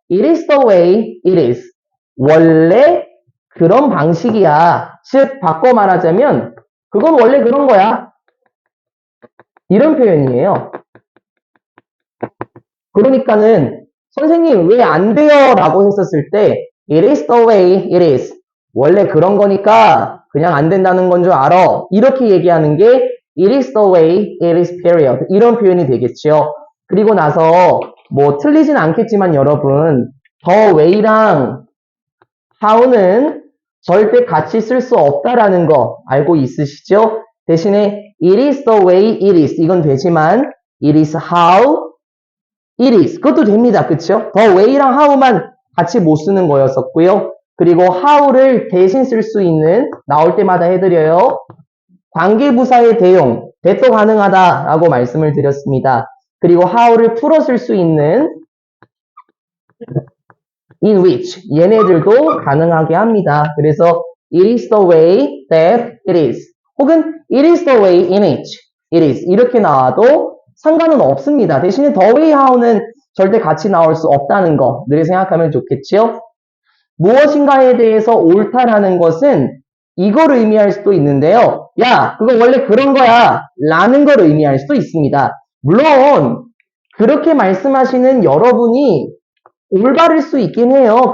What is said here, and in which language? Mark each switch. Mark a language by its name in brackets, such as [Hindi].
[English] It is the way it is. [Korean] 원래 그런 방식이야. 즉 바꿔 말하자면 그건 원래 그런 거야. 이런 표현이에요. 그러니까는 선생님 왜 안 돼요? 라고 했었을 때 [English] It is the way it is. [Korean] 원래 그런 거니까 그냥 안 된다는 건 줄 알아. 이렇게 얘기하는 게 [English] It is the way it is period. [Korean] 이런 표현이 되겠죠. 그리고 나서 뭐 틀리진 않겠지만 여러분 the way랑 how는 절대 같이 쓸 수 없다라는 거 알고 있으시죠? 대신에 [English] It is the way it is. [Korean] 이건 되지만 [English] It is how it is. [Korean] 그것도 됩니다. 그쵸? the way랑 how만 같이 못 쓰는 거였었고요. 그리고 how를 대신 쓸 수 있는 나올 때마다 해드려요. 관계부사의 대용, 대도 가능하다라고 말씀을 드렸습니다. 그리고 how를 풀어 쓸 수 있는 in which 얘네들도 가능하게 합니다. 그래서 [English] it is the way that it is [Korean] 혹은 [English] it is the way in which it is [Korean] 이렇게 나와도 상관은 없습니다. 대신에 the way how는 절대 같이 나올 수 없다는 거 늘 생각하면 좋겠지요. 무엇인가에 대해서 옳다라는 것은 이걸 의미할 수도 있는데요. 야, 그거 원래 그런 거야 라는 걸 의미할 수도 있습니다. 물론 그렇게 말씀하시는 여러분이 올바를 수 있긴 해요.